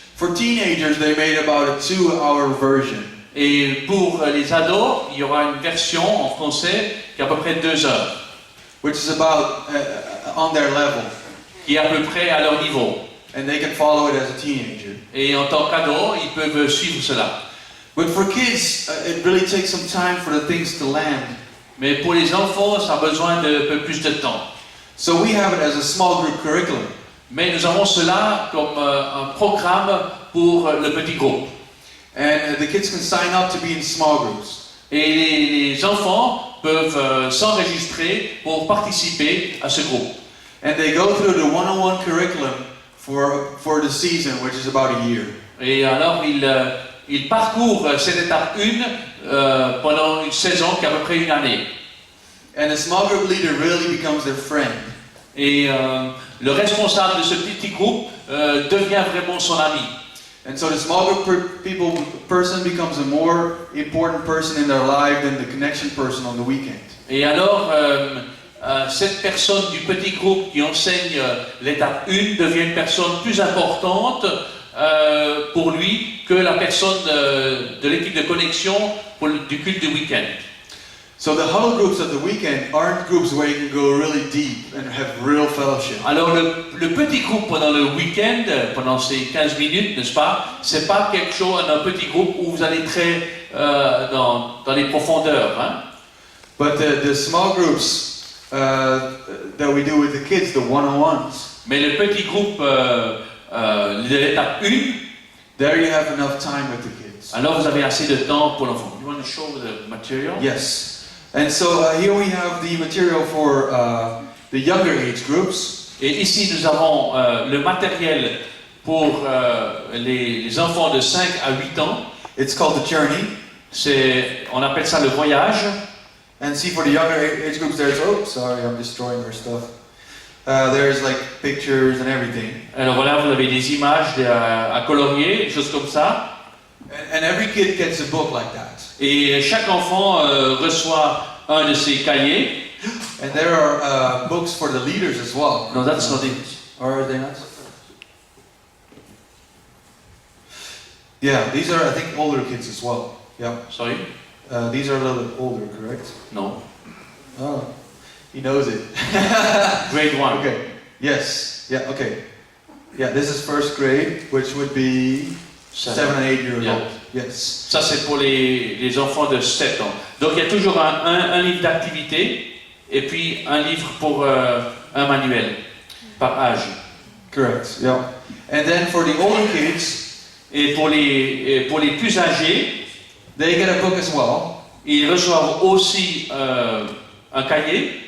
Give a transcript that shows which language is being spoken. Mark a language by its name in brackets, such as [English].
[English] For teenagers, they made about a 2-hour version. [French] Et pour les ados, il y aura une version en français qui est à peu près 2 heures, [English] Which is about on their level. [French] qui est à peu près à leur niveau. [English] And they can follow it as a teenager. [French] Et en tant qu'ados, ils peuvent suivre cela. [English] But for kids, it really takes some time for the things to land. [French] Mais pour les enfants, ça a besoin de peu plus de temps. [English] So we have it as a small group curriculum. [French] Mais nous avons cela comme un programme pour le petit groupe. [English] And the kids can sign up to be in small groups. [French] Et les enfants peuvent s'enregistrer pour participer à ce groupe. [English] And they go through the 101 curriculum for the season, which is about a year. [French] Et alors ils parcourent cette étape 1 pendant une saison qui est à peu près une année. [English] And the small group leader really becomes their friend. [French] Et le responsable de ce petit groupe devient vraiment son ami. [English] And so the small group person becomes a more important person in their life than the connection person on the weekend. [French] Et alors, cette personne du petit groupe qui enseigne l'étape 1 devient une personne plus importante pour lui que la personne de l'équipe de connexion du culte du week-end. [English] So the huddle groups of the weekend aren't groups where you can go really deep and have real fellowship. [French] Alors le petit groupe pendant le week-end, pendant ces 15 minutes, n'est-ce pas, c'est pas quelque chose, un petit groupe où vous allez très dans les profondeurs. Hein? [English] But the small groups that we do with the kids, the 101s, [French] Mais le petit groupe de l'étape 1, [English] there you have enough time with the kids. [French] alors vous avez assez de temps pour l'enfant. [English] You want to show the material? Yes. And so here we have the material for the younger age groups. [French] Et ici nous avons le matériel pour les enfants de 5 à 8 ans. [English] It's called the journey. [French] On appelle ça le voyage. [English] And see, for the younger age groups, there's, oh, sorry, I'm destroying her stuff. There's like pictures and everything. [French] Alors voilà, vous avez des images à colorier, des choses comme ça. [English] And every kid gets a book like that. [French] Et chaque enfant reçoit un de ces cahiers. [English] And there are books for the leaders as well. No, that's not it. Or are they not? Yeah, these are, I think, older kids as well. Yeah. Sorry? These are a little bit older, correct? No. Oh, he knows it. Grade 1. Okay. Yes. Yeah. Okay. Yeah. This is first grade, which would be 7 and 8 years Yeah. old. Yes. [French] Ça, c'est pour les enfants de 7 ans. Donc, il y a toujours un livre d'activité et puis un livre pour un manuel par âge. [English] Correct. Yeah. And then for the older kids, [French] Et pour les plus âgés, [English] they get a book as well. [French] ils reçoivent aussi un cahier.